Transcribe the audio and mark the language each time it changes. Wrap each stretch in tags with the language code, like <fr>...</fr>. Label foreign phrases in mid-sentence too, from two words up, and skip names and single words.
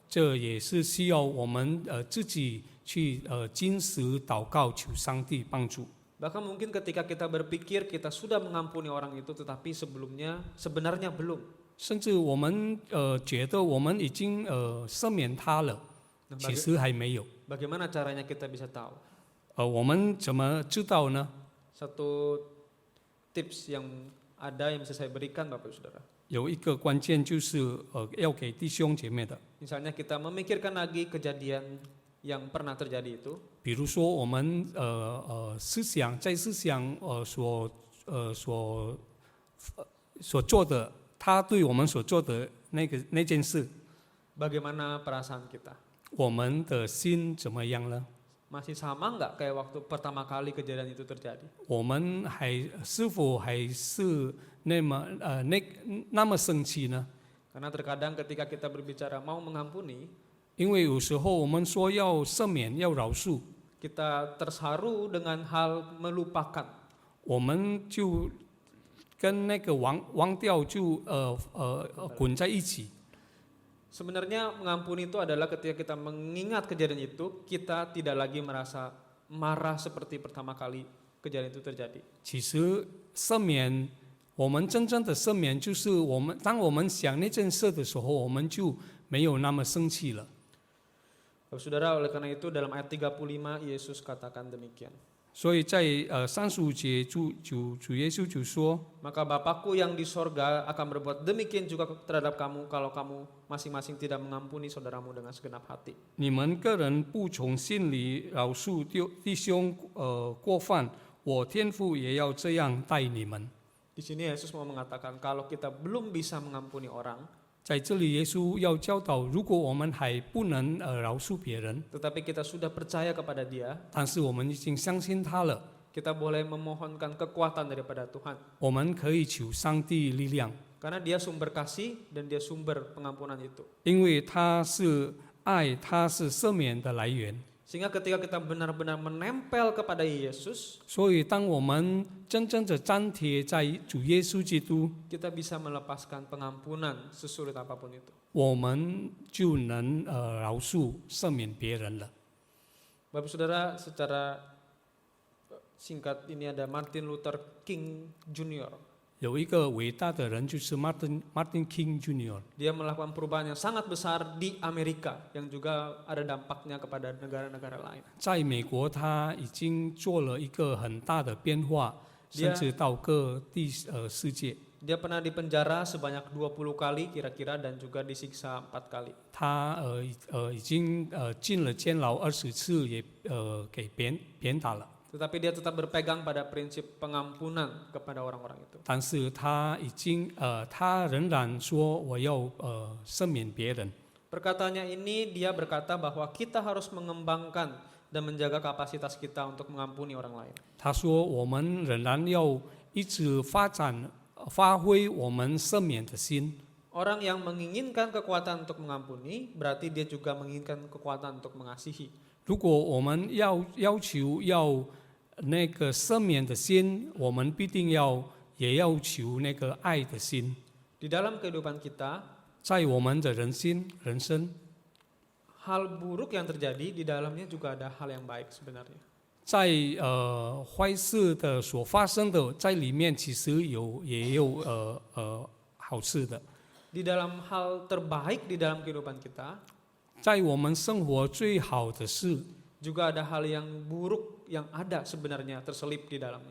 <zh>这也是需要我们自己去禁食祷告，求上帝帮助。</zh> <id>Bahkan mungkin ketika kita berpikir kita sudah mengampuni orang itu, tetapi sebelumnya sebenarnya belum.</id> <zh>甚至我们觉得我们已经赦免他了，</zh> <id>Nah,</id> <zh>其实还没有。</zh> <id>bagaimana caranya kita bisa tahu?</id> <zh>我们怎么知道呢？</zh> <id>Satu tips yang ada yang bisa saya berikan Bapak Ibu Saudara.</id> <zh>有一个关键就是要给弟兄姐妹的，</zh> <id>Misalnya kita memikirkan lagi kejadian yang pernah terjadi itu.</id> <zh>比如说我们思想在思想所做的，他对我们所做的那件事，</zh> <id>Bagaimana perasaan kita?</id> <zh>我们的心怎么样呢？</zh> <id>Masih sama nggak kayak waktu pertama kali kejadian itu terjadi?</id> <zh>我们是否还是那么生气呢？</zh> <id>Karena terkadang ketika kita berbicara mau mengampuni,</id> <zh>因为有时候我们说要赦免、要饶恕，</zh> <id>kita terharu dengan hal melupakan.</id> <zh>我们就跟那个忘掉就滚在一起。</zh> <id>Sebenarnya mengampuni itu adalah ketika kita mengingat kejadian itu, kita tidak lagi merasa marah seperti pertama kali kejadian itu terjadi.</id> <zh>其实赦免，我们真正的赦免就是当我们想那件事的时候，我们就没有那么生气了。</zh> <id>Bapak Saudara, oleh karena itu dalam ayat 35 Yesus katakan demikian.</id> <zh>所以在35节主耶稣就说，</zh> <id>Maka Bapakku yang di sorga akan berbuat demikian juga terhadap kamu kalau kamu masing-masing tidak mengampuni saudaramu dengan segenap hati.</id> <zh>你们个人不从心里饶恕弟兄过犯，我天父也要这样待你们。</zh> <id>Di sini Yesus mau mengatakan kalau kita belum bisa mengampuni orang,</id> <zh>在这里，耶稣要教导，如果我们还不能饶恕别人，</zh> <id>tetapi kita sudah percaya kepada Dia,</id> <zh>但是我们已经相信他了，</zh> <id>kita boleh memohonkan kekuatan daripada Tuhan.</id> <zh>我们可以求上帝力量，</zh> <id>Karena Dia sumber kasih dan Dia sumber pengampunan itu.</id> <zh>因为他是爱，他是赦免的来源。</zh> <id>Sehingga ketika kita benar-benar menempel kepada Yesus,</id> <zh>所以，当我们真正的粘贴在主耶稣基督，</zh> <id>kita bisa melepaskan pengampunan sesulit apapun itu.</id> <zh>我们就能饶恕、赦免别人了。</zh> <id>Bapak Saudara, secara singkat ini ada Martin Luther King Jr.</id> <zh>有一个伟大的人，就是 Martin King Jr.</zh> <id>Dia melakukan perubahan yang sangat besar di Amerika yang juga ada dampaknya kepada negara-negara lain.</id> <zh>在美国，他已经做了一个很大的变化，</zh> <id>Dia-</id> <zh>甚至到各地世界。</zh> <id>Dia pernah dipenjara sebanyak 20 kali kira-kira dan juga disiksa 4 kali.</id> <zh>他已经进了监牢20次，也给鞭打了。</zh> <id>Tetapi dia tetap berpegang pada prinsip pengampunan kepada orang-orang itu.</id> <zh>但是他仍然说我要赦免别人。</zh> <id>Perkataannya ini dia berkata bahwa kita harus mengembangkan dan menjaga kapasitas kita untuk mengampuni orang lain.</id> <zh>他说我们仍然要一直发挥我们赦免的心。</zh> <id>Orang yang menginginkan kekuatan untuk mengampuni, berarti dia juga menginginkan kekuatan untuk mengasihi.</id> <zh>如果我们要求要那个赦免的心，我们必定也要求那个爱的心，</zh> <id>Di dalam kehidupan kita,</id> <zh>在我们的人生，</zh> <id>hal buruk yang terjadi di dalamnya juga ada hal yang baik sebenarnya.</id> <zh>在坏事的所发生的在里面，其实也有好事的。</zh> <id>Di dalam hal terbaik di dalam kehidupan kita,</id> <zh>在我们生活最好的事</zh> <id>juga ada hal yang buruk yang ada sebenarnya terselip di dalamnya.</id>